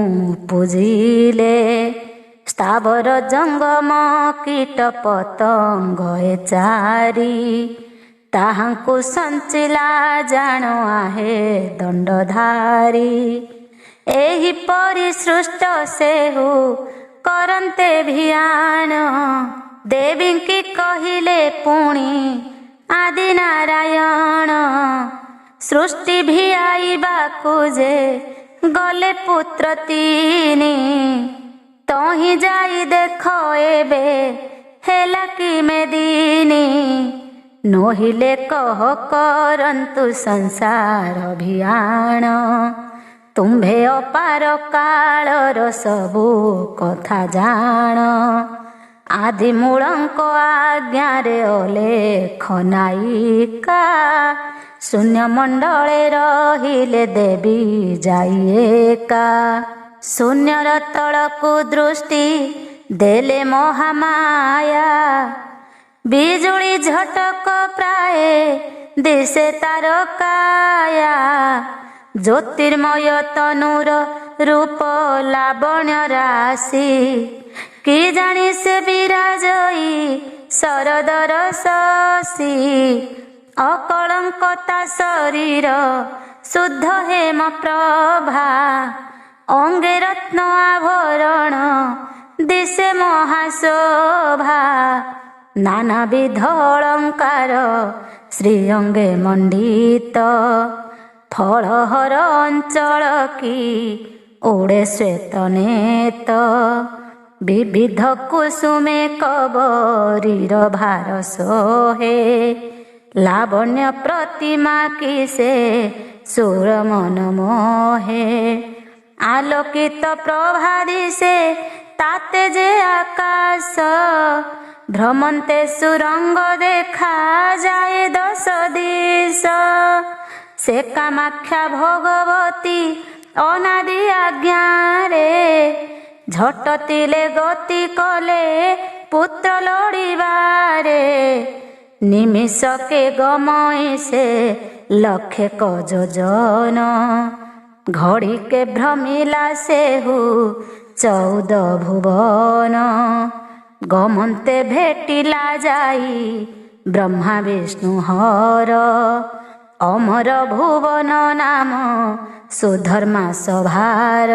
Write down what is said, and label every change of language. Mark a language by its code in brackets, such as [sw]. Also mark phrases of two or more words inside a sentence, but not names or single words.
[or] ପୂଜିଲେ ସ୍ଥାବର ଜଙ୍ଗମ କୀଟ ପତଙ୍ଗ ଚାରୀ ତାହାଙ୍କୁ ସଂଚିଳା ଜାଣ ଆହେ ଦଣ୍ଡଧାରୀ ଏହି ପରି ସୃଷ୍ଟ ସେହୁ କରନ୍ତେ ଭିଆଣ ଦେବୀ କି କହିଲେ ପୁଣି ଆଦି ନାରାୟଣ ସୃଷ୍ଟି ଭି ଆଇବା କୁଜେ ଗଲେ ପୁତ୍ର ତିନୀ ତହି ଜାଇ ଦେଖ ଏବେ ହେଲା କି ମେଦିନୀ ନୋହିଲେ କହ କରନ୍ତୁ ସଂସାର ଅଭିଆନ ତୁମ୍ଭେ ଅପାର କାଳର ସବୁ କଥା ଜାଣ ଆଦି ମୂଳଙ୍କ ଆଜ୍ଞାରେ ଅଲେଖ ନାୟିକା ଶୂନ୍ୟ ମଣ୍ଡଳେ ରହିଲେ ଦେବୀ ଜାଇଏକା ଶୂନ୍ୟର ତଳକୁ ଦୃଷ୍ଟି ଦେଲେ ମହାମାୟା ବିଜୁଳି ଝଟକ ପ୍ରାୟ ଦିଶେ ତାର କାୟା ଜ୍ୟୋତିର୍ମୟ ତନୁର ରୂପ ଲାବଣ୍ୟ ରାଶି କି ଜାଣି ସେ ବିରାଜଇ ଶରଦର ଶଶି ଅକଳଙ୍କତା ଶରୀର ଶୁଦ୍ଧ ହେମ ପ୍ରଭା ଅଙ୍ଗେ ରତ୍ନ ଆଭରଣ ଦିଶେ ମହାଶୋଭା ନାନାବିଧ ଅଳଙ୍କାର ଶ୍ରୀଅଙ୍ଗେ ମଣ୍ଡିତ ଫଳହର ଅଞ୍ଚଳ କି ଓଢେ ଶ୍ୱେତ ନେତ ବିବିଧ କୁସୁମେ କବରୀର ଭାର ସୋହେ ଲାବଣ୍ୟ ପ୍ରତିମା କି ସେ ସୁର ମନ ମୋହେ ଆଲୋକିତ ପ୍ରଭା ଦିଶେ ତାତେ ଜେ ଆକାଶ ଭ୍ରମନ୍ତେ ସୁରଙ୍ଗ ଦେଖା ଜାଏ 10 ଦିଶ ସେ କାମାଖ୍ୟା ଭଗବତୀ ଅନାଦି ଆଜ୍ଞା ରେ ଝଟତିଲେ ଗତି କଲେ ପୁତ୍ର ଲୋଡ଼ୀବାରେ ନିମିଷକେ ଗମଇ ସେ ଲକ୍ଷେ କ ଯୋଜନ ଘଡ଼ିକେ ଭ୍ରମିଲା ସେହୁ 14 ଭୁବନ। ଗମନ୍ତେ ଭେଟିଲା ଯାଇ ବ୍ରହ୍ମା ବିଷ୍ଣୁ ହର। ଅମର ଭୁବନ ନାମ ସୁଧର୍ମା ସଭାର।